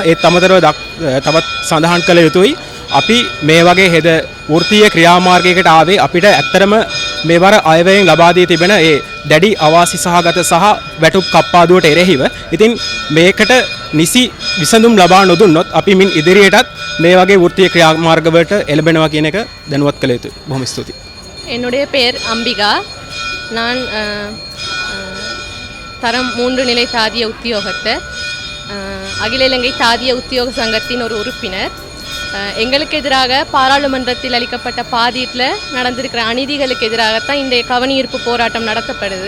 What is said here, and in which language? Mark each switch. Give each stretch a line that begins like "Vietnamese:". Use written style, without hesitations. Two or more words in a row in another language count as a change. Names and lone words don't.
Sinhala: ඒත් අමතරව තවත් සඳහන් කළ යුතුයි අපි මේ වගේ හෙද වෘත්තීය ක්‍රියාමාර්ගයකට ආවේ අපිට ඇත්තරම මේවර අයවැයෙන් ලබා දී තිබෙන ඒ දැඩි අවාසි සහගත සහ වැටුප් කප්පාදුවට එරෙහිව. ඉතින් මේකට නිසි විසඳුම් ලබා නොදුන්නොත් අපි මින් ඉදිරියටත් මේ වගේ වෘත්තීය ක්‍රියාමාර්ගවලට එළඹෙනවා කියන එක දැනුවත් කළ යුතුයි. බොහොම ස්තුතියි.
Tamil: என்னுடைய பெயர் அம்பிகா. நான் தரம் 3 நிலை தாதிய உத்தியோகத்தர். அகில இலங்கை தாதிய உத்தியோக சங்கத்தின் ஒரு உறுப்பினர். எங்களுக்கு எதிராக பாராளுமன்றத்தில் அளிக்கப்பட்ட பாதீட்டில் நடந்திருக்கிற அநீதிகளுக்கு எதிராகத்தான் இந்த கவனஈர்ப்பு போராட்டம் நடத்தப்படுது.